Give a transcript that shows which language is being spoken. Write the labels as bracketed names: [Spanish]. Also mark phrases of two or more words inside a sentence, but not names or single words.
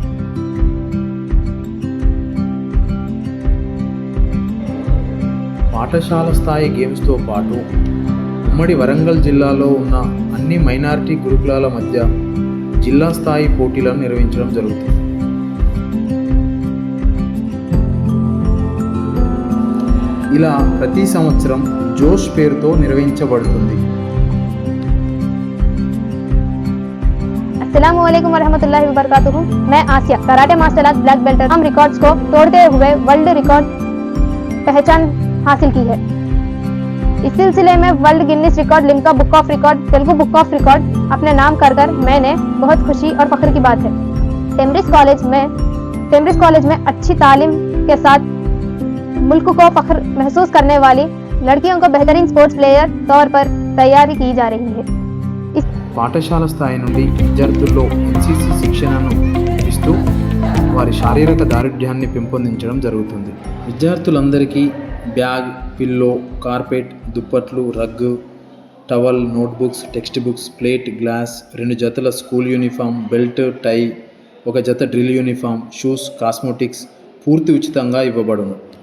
[Telugu] పాఠశాల స్థాయి గేమ్స్తో పాటు ఉమ్మడి వరంగల్ జిల్లాలో ఉన్న అన్ని మైనారిటీ గురుకులాల మధ్య జిల్లా స్థాయి పోటీలను నిర్వహించడం జరుగుతుంది. ఇలా ప్రతి సంవత్సరం జోష్ పేరుతో నిర్వహించబడుతుంది. [Arabic] السلام عليكم ورحمة الله وبركاته. [Urdu] میں آسیہ, [English] karate martial art black belt. [Urdu] ہم ریکارڈز کو توڑتے ہوئے [English] world record [Urdu] پہچان حاصل کی ہے. اس سلسلے میں [English] world Guinness record, [Urdu] لمکا بک آف ریکارڈ، تیلگو بک آف ریکارڈ اپنے نام کر میں نے بہت خوشی اور فخر کی بات ہے. ٹیمبرج کالج میں اچھی تعلیم کے ساتھ ملک کو فخر محسوس کرنے والی لڑکیوں کو بہترین [English] sports player [Urdu] طور پر تیاری کی جا رہی ہے. [Telugu] పాఠశాల స్థాయి నుండి విద్యార్థుల్లో ఎన్సీసీ శిక్షణను ఇస్తూ వారి శారీరక దారుఢ్యాన్ని పెంపొందించడం జరుగుతుంది. విద్యార్థులందరికీ [English] bag, pillow, carpet, [Telugu] దుప్పట్లు, రగ్గు, [English] towel, notebooks, text books, plate, glass, [Telugu] 2 జతల [English] school uniform, belt, tie, [Telugu] 1 జత [English] drill uniform, shoes, cosmetics [Telugu] పూర్తి ఉచితంగా ఇవ్వబడును.